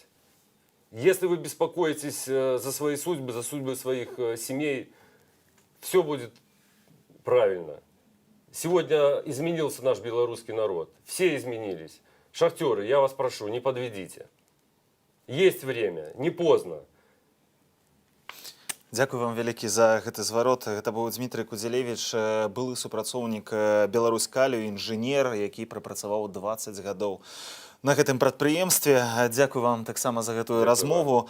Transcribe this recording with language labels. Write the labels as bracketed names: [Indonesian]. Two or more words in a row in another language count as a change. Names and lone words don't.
[Russian] Если вы беспокоитесь за свои судьбы, за судьбы своих семей, все будет правильно. Сегодня изменился наш белорусский народ. Все изменились. Шахтеры, я вас прошу, не подведите. Есть время, не поздно. [Belarusian] Дзякуй вам вялікі за гэты зварот. Гэта быў Дмітрый Кудзелевіч, былы супрацоўнік Беларуськалію, інжынер, які прапрацаваў 20 гадоў на гэтым прадпрыемстве. Дзякуй вам таксама за гэтую размову.